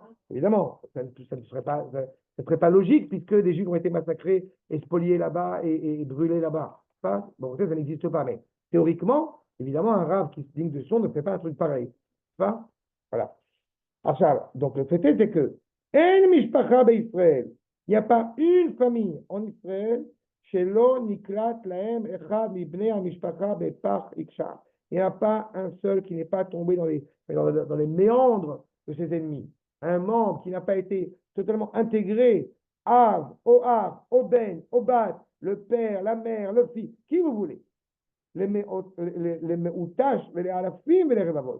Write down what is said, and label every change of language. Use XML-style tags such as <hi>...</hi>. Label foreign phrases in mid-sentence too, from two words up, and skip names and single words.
<fr>Évidemment, ça ne serait pas logique puisque des Juifs ont été massacrés et spoliés là-bas et brûlés là-bas. Bon, ça n'existe pas, mais théoriquement, évidemment, un rave qui se digne de son ne fait pas un truc pareil. Pas? Voilà. Donc le fait est que</fr> <he>אין משפחה בישראל,</he> <fr>il n'y a pas une famille en Israël</fr> <he>שלא נקלע להם אחד מבני המשפחה בפח יקושה.</he> <fr>Il n'y a pas un seul qui n'est pas tombé dans les méandres de ses ennemis. Un membre qui n'a pas été totalement intégré,</fr> <he>אב, או אם, או בן, או בת,</he> <fr>le père, la mère, le fils, qui vous voulez. Les meutash, les alafim et les revavot.</fr>